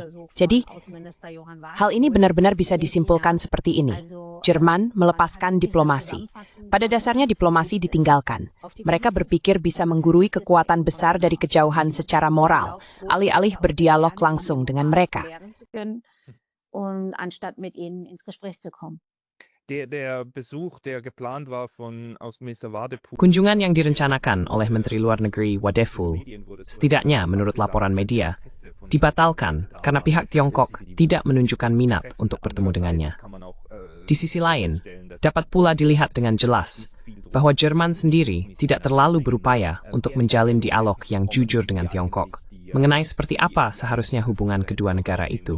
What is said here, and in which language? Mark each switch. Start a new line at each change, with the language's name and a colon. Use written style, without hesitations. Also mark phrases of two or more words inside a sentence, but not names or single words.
Indonesian: Jadi, hal ini benar-benar bisa disimpulkan seperti ini. Jerman melepaskan diplomasi. Pada dasarnya diplomasi ditinggalkan. Mereka berpikir bisa menggurui kekuatan besar dari kejauhan secara moral, alih-alih berdialog langsung dengan mereka.
German: Der Besuch, der geplant war von Außenminister Wadephul...
Indonesian: Kunjungan yang direncanakan oleh Menteri Luar Negeri Wadephul, setidaknya menurut laporan media, dibatalkan karena pihak Tiongkok tidak menunjukkan minat untuk bertemu dengannya. Di sisi lain, dapat pula dilihat dengan jelas bahwa Jerman sendiri tidak terlalu berupaya untuk menjalin dialog yang jujur dengan Tiongkok mengenai seperti apa seharusnya hubungan kedua negara itu.